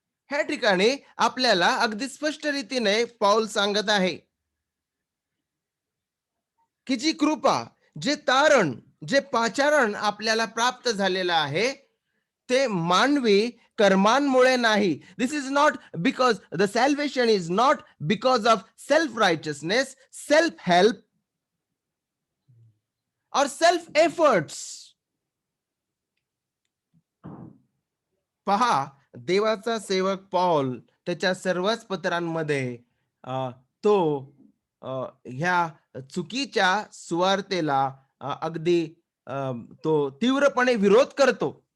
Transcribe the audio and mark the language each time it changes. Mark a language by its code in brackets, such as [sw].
[mr] ह्या ठिकाणी आपल्याला अगदी स्पष्ट रीतीने पौल सांगत आहे की जी कृपा, जे तारण, जे पाचारण आपल्याला प्राप्त झालेलं आहे ते मानवी कर्मांमुळे नाही. [en] This is not because the salvation is not because of self righteousness, self help और self efforts. [mr] पहा, देवाचा सेवक पौल त्याच्या सर्वच पत्रांमध्ये तो ह्या चुकीच्या सुवार्तेला अगदी तो तीव्रपणे विरोध करतो.